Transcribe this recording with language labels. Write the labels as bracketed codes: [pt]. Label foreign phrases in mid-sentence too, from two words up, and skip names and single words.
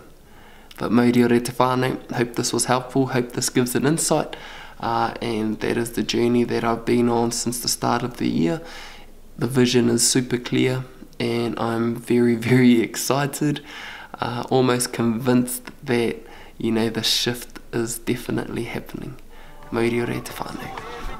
[mi] But mauri o re te whānau, [en] hope this was helpful, hope this gives an insight, and that is the journey that I've been on since the start of the year. The vision is super clear, and I'm very, very excited, almost convinced that the shift is definitely happening. [mi] Mauri o re te whānau.